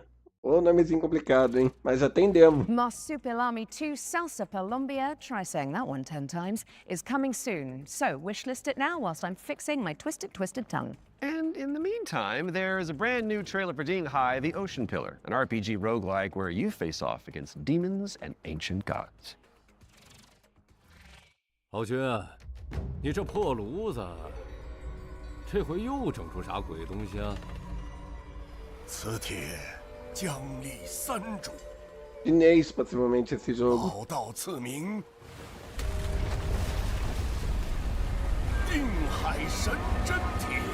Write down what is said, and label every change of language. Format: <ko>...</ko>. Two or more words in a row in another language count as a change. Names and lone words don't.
<pt>Ô, nomezinho complicado, hein? Mas já tem demo.</pt> <en>Marsupilami 2 Salsa Colombia, try saying that one 10 times, is coming soon. So wishlist it now whilst I'm fixing my twisted tongue. And in the meantime, there is a brand new trailer for Ding Hai, the Ocean Pillar, an RPG roguelike where you face off against demons and ancient gods.</en> <zh>豪军，你这破炉子，这回又整出啥鬼东西啊？磁铁将立三主，</zh> <pt>Chinês, possivelmente, esse jogo.</pt> <zh>宝道赐名，定海神针铁。</zh>